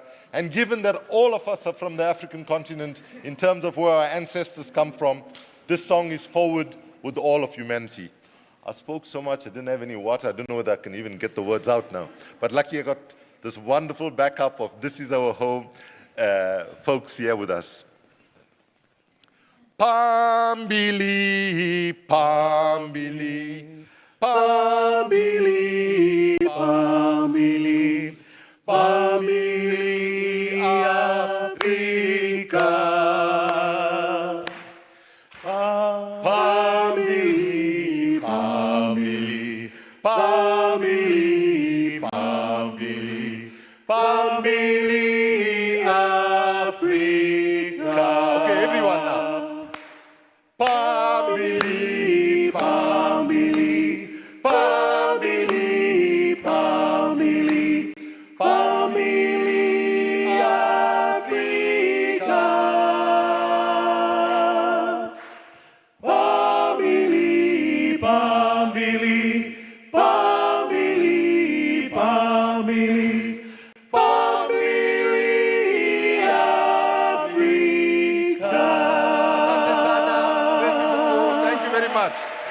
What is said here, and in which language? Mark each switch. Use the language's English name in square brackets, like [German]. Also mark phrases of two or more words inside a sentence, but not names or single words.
[English] And given that all of us are from the African continent in terms of where our ancestors come from, this song is forward with all of humanity. I spoke so much, I didn't have any water. I don't know whether I can even get the words out now. But lucky I got this wonderful backup of This Is Our Home folks here with us. [Zulu] Phambili, Phambili, Phambili, Phambili, Phambili, Africa. Phambili, Phambili, Phambili, Phambili, Phambili, Africa. [English] Okay, everyone now. [Zulu] Phambili, Phambili, Phambili, Phambili, Phambili, Africa. Phambili, Phambili, Phambili, Phambili, Phambili, Africa. [Swahili] Asante sana. [English] Bless you. Thank you very much.